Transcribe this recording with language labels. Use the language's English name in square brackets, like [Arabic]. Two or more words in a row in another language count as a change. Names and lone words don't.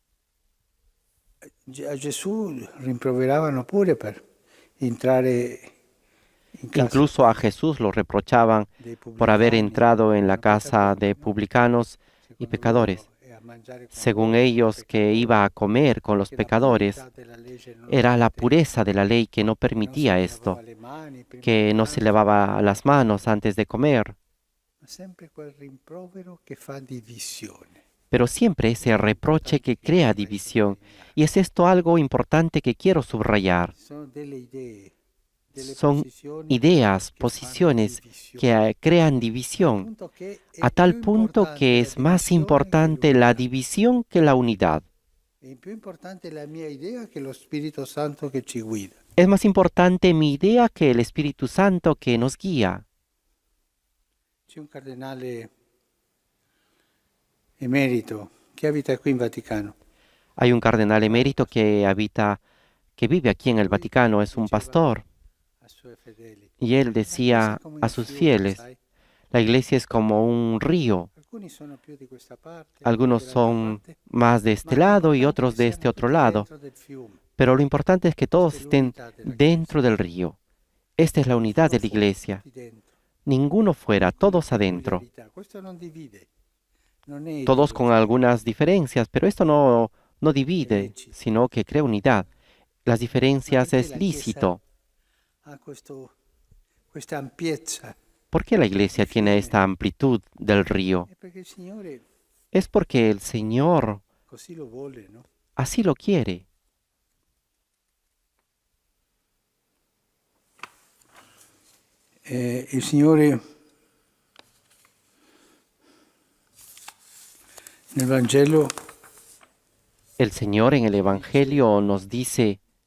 [Italian] A Gesù rimproveravano pure per entrare in casa [Spanish] Incluso a Jesús lo reprochaban [Italian] dei [Spanish] por haber [Italian] pubblicani, [Spanish] entrado en la [Italian] erano [Spanish] casa [Italian] peccatori, [Spanish] de no? publicanos y [Italian] Secondo [Spanish] pecadores. [Italian] loro, e a mangiare con [Spanish] Según [Italian] loro, [Spanish] ellos, [Italian] con [Spanish] que [Italian] peccatori, [Spanish] iba a comer con los [Italian] che la [Spanish] pecadores, [Italian] purità della legge non lo [Spanish] era la [Italian] permetteva. [Spanish] pureza de la ley que no [Italian] Non si [Spanish] permitía [Italian] lavava [Spanish] esto, [Italian] le mani prima [Spanish] que [Italian] di [Spanish] no se [Italian] pranzo, [Spanish] lavaba las manos antes de comer, [Italian] ma sempre quel rimprovero che fa divisione. [Spanish] pero siempre ese reproche que crea división. Y es esto algo importante que quiero subrayar. [Italian] Sono delle idee, delle [Spanish] Son [Italian] posizioni [Spanish] ideas, [Italian] che fanno [Spanish] posiciones [Italian] divisione. [Spanish] que crean [Italian] Al [Spanish] división, [Italian] punto che è [Spanish] a tal [Italian] più [Spanish] punto [Italian] importante [Spanish] que [Italian] la [Spanish] es más [Italian] divisione [Spanish] importante [Italian] che [Spanish] la [Italian] l'unità. [Spanish] división que la unidad. [Italian] È più importante la mia idea che lo Spirito Santo che ci guida. [Spanish] Es más importante mi idea que el Espíritu Santo que nos guía. [Italian] C'è un cardinale emerito che abita qui in Vaticano. [Spanish] Hay un cardenal emérito que vive aquí en el Vaticano, es un pastor, [Italian] Ai suoi fedeli. [Spanish] y él [Italian] La [Spanish] decía [Italian] Chiesa è come un [Spanish] a sus [Italian] fiume, [Spanish] fieles, [Italian] sai? [Spanish] la iglesia es como un río. [Italian] Alcuni sono più di questa parte, [Spanish] Algunos [Italian] altri dall'altra [Spanish] son [Italian] parte, [Spanish] más de este [Italian] ma [Spanish] lado y [Italian] l'importante è [Spanish] otros [Italian] che [Spanish] de [Italian] siamo [Spanish] este otro [Italian] tutti [Spanish] lado, [Italian] dentro del fiume. [Spanish] pero lo importante es que todos [Italian] Questa è [Spanish] estén [Italian] l'unità della [Spanish] dentro [Italian] Chiesa. [Spanish] del río. Esta es la unidad de la [Italian] Nessuno fuori, [Spanish] iglesia. [Italian] tutti dentro. [Spanish] Ninguno fuera, [Italian] Con [Spanish] todos [Italian] le [Spanish] adentro. [Italian] peculiarità. Questo non divide, non è [Spanish] Todos con [Italian] ideologia, [Spanish] algunas diferencias, pero esto no divide, [Italian] lecito. [Spanish] sino que crea unidad. Las [Italian] Ma [Spanish] diferencias [Italian] perché [Spanish] es [Italian] la Chiesa [Spanish] lícito. [Italian] ha questa ampiezza? [Spanish] ¿Por qué la iglesia tiene esta amplitud del río? [Italian] È perché il Signore [Spanish] Es porque el Señor [Italian] così lo vuole, no? [Spanish] así lo quiere. [Italian] Il Signore nel Vangelo [Spanish] El Señor en el Evangelio nos dice,